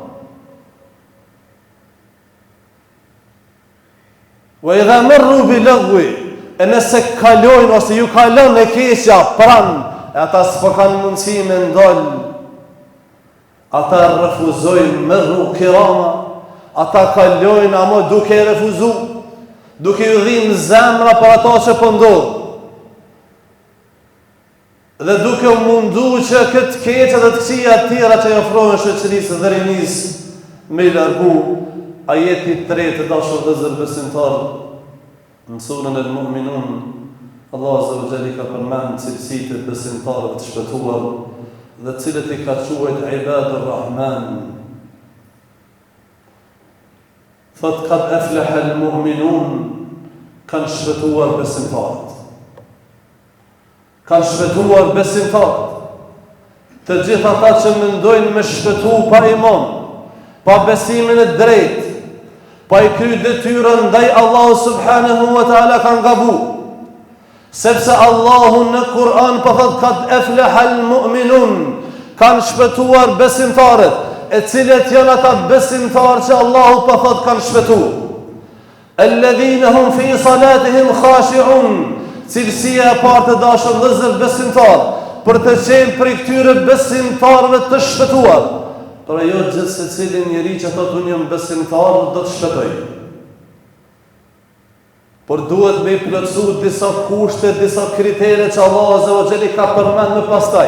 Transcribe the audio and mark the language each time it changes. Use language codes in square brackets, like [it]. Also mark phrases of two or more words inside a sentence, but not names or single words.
[ar] وإذا مروا باللغو, [sq] e nëse kalojnë ose ju kalon e keqja pranë, e ata s'po kanë mundësi me ndalë, ata refuzojnë me rrugë kirama, ata kalojnë ama duke refuzu, duke ju dhimbë zemra për ata që po ndodh, dhe duke mundu që këtë keqja dhe të këqija të tjera që i ofrohen shoqërisë dhe rinisë me i largu. Ajeti 3 të dashur vëllezër besimtarë, në surën El-Mu'minun, Allah [ar] عز وجل [sq] ka përmend cilësitë e besimtarëve të shpëtuar dhe cilët i ka quajtur [ar] عباد الرحمن. Thot قد أفلح المؤمنون, [sq] kanë shpëtuar besimtarët. Kanë shpëtuar besimtarët. Të gjithë ata që mendojnë me shpëtu pa iman, pa besimin e drejtë, pa i kry detyrën ndaj Allahu [ar] سبحانه وتعالى [sq] kanë gabu. Sepse Allahu në Kur'an po thot [ar] قد أفلح المؤمنون, [sq] kanë shpëtuar besimtarët, e cilët janë ata besimtarë që Allahu po thot kanë shpëtuar. [ar] الذين هم في صلاتهم خاشعون, [sq] cilësia e parë të dashur vëllezër besimtar, për të qenë prej këtyre besimtarëve të shpëtuar. Por ajo gjithë se cilin njeri që thot unë jam besimtar do të shpëtoj. Por duhet me i plotësu disa kushte, disa kritere që Allah [ar] عز وجل [sq] ka përmend më pastaj.